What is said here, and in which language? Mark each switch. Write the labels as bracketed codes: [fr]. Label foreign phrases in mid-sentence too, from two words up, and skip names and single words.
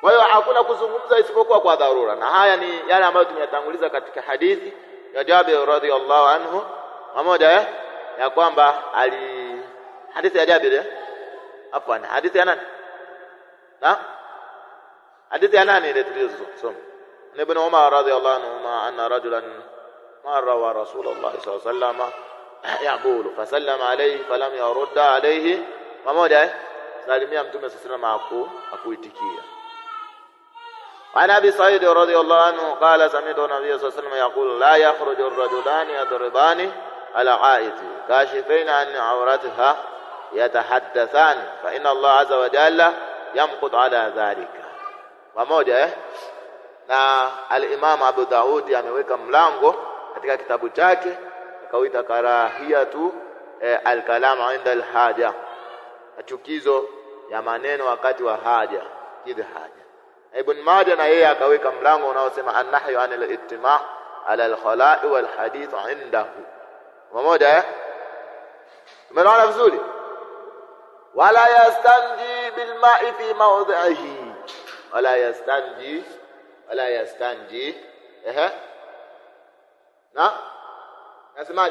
[sw] Kwa hiyo hakuna kuzungumza isipokuwa kwa dharura, na haya ni yale ambayo tumeyatanguliza katika hadithi ya Jabir [ar] رضي الله عنه [sw] pamoja ya kwamba hadithi ya Jabir afwan, hadithi ya nani? Hadithi ya nani ile tulizosoma? [ar] ابن عمر رضي الله عنه أن رجلا مر ورسول الله صلى الله عليه وسلم يقول فسلم عليه فلم يرد عليه [sw] pamoja salimia mtume [ar] صلى الله عليه وسلم akuitikia. عن أبي سعيد رضي الله عنه قال سمعت النبي صلى الله عليه وسلم يقول لا يخرج الرجلان يضربان الغائط كاشفين عن عورتهما يتحدثان فإن الله عز وجل يمقت على ذلك. [sw] Pamoja na al-Imam Abu Daud ameweka mlango katika kitabu chake akauita [ar] كراهية الكلام عند الحاجة, [sw] chukizo ya maneno wakati wa haja, kidha haja. Ibn Majah na yeye akaweka mlango unaosema [ar] النهي عن الاجتماع على الخلاء والحديث عنده. [sw] Pamoja umeona vizuri? [ar] ولا يستنجي بالماء في موضعه ولا يستنجي nasemaje?